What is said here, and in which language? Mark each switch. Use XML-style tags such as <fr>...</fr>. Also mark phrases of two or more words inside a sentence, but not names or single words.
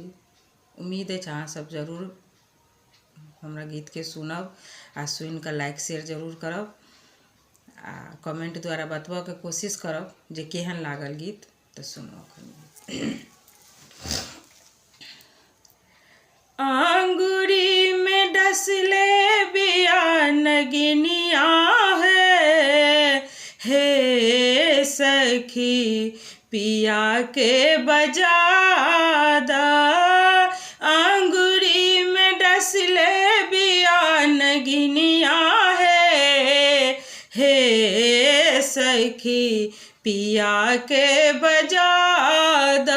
<mai>उम्मीद अछि अहाँ सब जरूर हमरा गीत के सुनब आ सुनि कऽ</mai> <en>like share</en> <mai>जरूर करब आ कमेंट द्वारा बतबऽ के कोशिश करब जे केहन लागल गीत। तऽ सुनू अखन। आंगुरी में डसले बिया नगिनिया हे सखी पिया के बजादा। आंगुरी में डसले बिया नगिनिया हे सखी पिया के बजादा।</mai>